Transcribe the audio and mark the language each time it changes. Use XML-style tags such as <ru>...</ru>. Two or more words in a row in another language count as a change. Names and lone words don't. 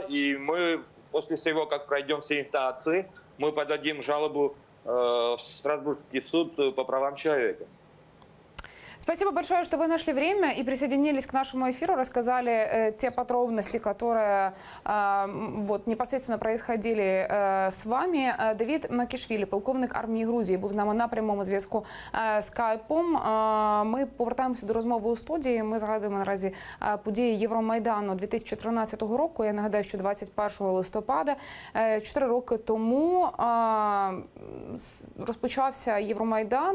<ru>И мы после всего, как пройдем все инстанции, мы подадим жалобу в Страсбургский суд по правам человека. Спасибо большое, что вы нашли время и присоединились к нашему эфиру, рассказали те подробности, которые вот непосредственно происходили с вами.</ru> <uk>Давид Макішвілі, полковник армії Грузії, був з нами на прямому зв'язку скайпом. Ми повертаємося до розмови у студії. Ми згадуємо наразі події Євромайдану 2013 року. Я нагадаю, що 21 листопада, 4 роки тому, розпочався Євромайдан.</uk>